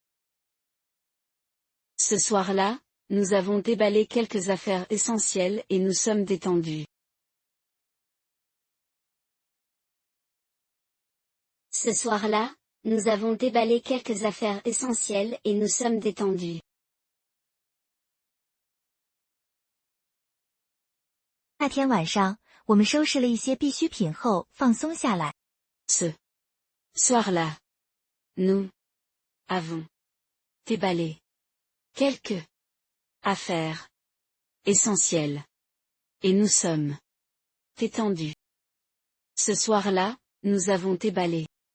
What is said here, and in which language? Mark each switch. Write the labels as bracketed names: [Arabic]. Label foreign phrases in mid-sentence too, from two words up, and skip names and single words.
[French] Ce soir-là, nous avons déballé quelques affaires essentielles et nous sommes détendus. Ce soir-là, nous avons déballé quelques affaires essentielles et nous sommes détendus. [Chinese] 那天晚上，我们收拾了一些必需品后放松下来。 [French] Ce soir-là, nous avons déballé quelques affaires essentielles et nous sommes détendus. Ce soir-là, nous avons déballé.